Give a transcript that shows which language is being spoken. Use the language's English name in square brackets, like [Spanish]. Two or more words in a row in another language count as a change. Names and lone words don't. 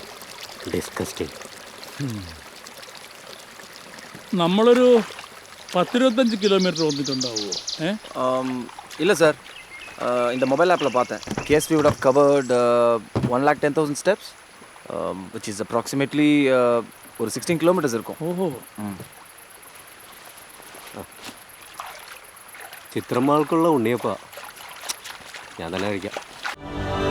[English] Disgusting. [Malayalam] നമ്മളൊരു 10-25 കിലോമീറ്റർ വന്നിട്ടുണ്ടാവുമോ? [Tamil] இல்லை சார், இந்த மொபைல் ஆப்பில் பார்த்தேன். [English] KSP would have covered 110,000 steps, which is approximately [Tamil] ஒரு 16 kilometers இருக்கும். [Malayalam] ഓഹോ. ചിത്രമാൾക്കുള്ള ഉണ്ണിയപ്പ ഞാൻ തന്നെ കഴിക്കാം.